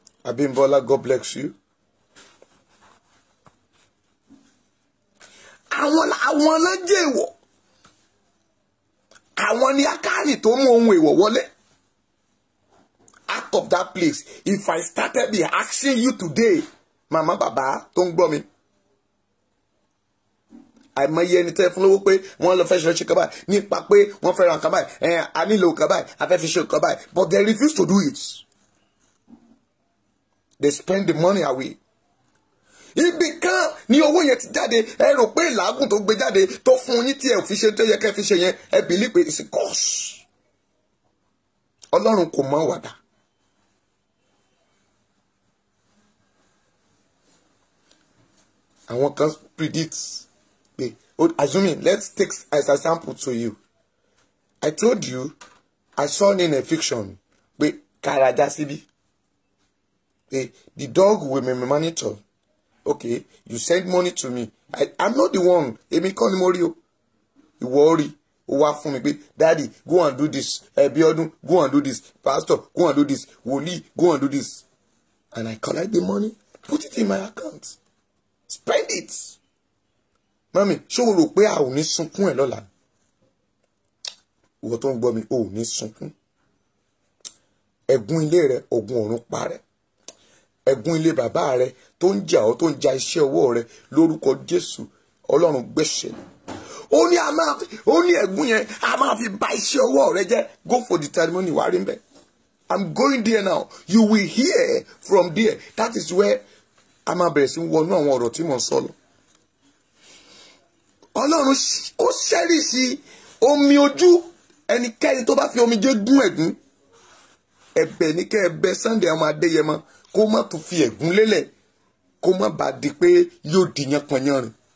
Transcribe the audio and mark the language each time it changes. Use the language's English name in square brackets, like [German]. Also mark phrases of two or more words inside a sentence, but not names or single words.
[English] Abimbola, God bless you. [Yoruba] Àwọn náà jẹ́ èèwọ̀. Àwọn ni Akani tó mú ohun èèwọ̀ wọlé. [English] Out of that place, if I started be asking you today, [Yoruba] mama baba tó ń gbọ́ mi, àìmọye ẹni tẹ́ fún lówó pé wọ́n lọ fẹ́ ṣe kaba nípa pé wọ́n fẹ́ ra nǹkan báyìí, a nílò nǹkan báyìí, a fẹ́ fi ṣe nǹkan báyìí, [English] but they refuse to do it. They spend the money away. [Yoruba] Ibì kan ní owó yẹn ti jáde, ẹ rò pé làágùn tó gbé jáde tó fún yín tí ẹ ò fi ṣe tó yẹ kẹ́ fi ṣe yẹn, ẹ believe pé [English] it's a cost. [Yoruba] Ọlọ́run kò mọ̀ wàdà. Àwọn kan predict. [English] Assuming, let's take as a sample to you. I told you, I saw in a fiction, Karajasibi. The dog will be monitor. Okay, you send money to me. I'm not the one. [Yoruba] Emi kọ́ ni mo rí o. [English] You worry. [Yoruba] O wá fún mi pé, [English] Daddy, go and do this. Biodun, go and do this. Pastor, go and do this. Woli, go and do this. And I collect the money, put it in my account. Spend it. [Yoruba] Mami, ṣé o rò pé a ò ní sunkún ẹ̀ lọ́la? Ìwọ tó ń gbọ́ mi, o ò ní sunkún. Ẹ̀gún ilé rẹ, ogun ọ̀run pa rẹ̀. Ẹ̀gún ilé bàbá rẹ tó ń jà ọ́, tó ń ja iṣẹ́ ọwọ́ rẹ lórúkọ Jésù, Ọlọ́run gbẹ̀ṣẹ̀. Ó ní ẹ̀gún yẹn a máa fi bà iṣẹ́ ọwọ́ rẹ jẹ́. [English] Go for the testimony [Yoruba] wá rí ń bẹ̀. [English] I'm going there now. You will hear from there. That is where [Yoruba] a máa bẹ̀rẹ̀ sí wọnú àwọn ọ̀rọ̀ tí mo ń sọ lọ. Ọlọ́run ó ṣẹ́rìṣì omi ojú ẹnikẹ́ni tó bá fi omi jẹ́ gún ẹ̀gún. Ẹ̀bẹ̀ ní kẹ́ ẹ bẹ̀ Sunday ọmọ Adéyẹmọ kó má tún fi ẹ̀gún lélẹ̀, kó má bàa di pé yóò di yánpọnyánrin.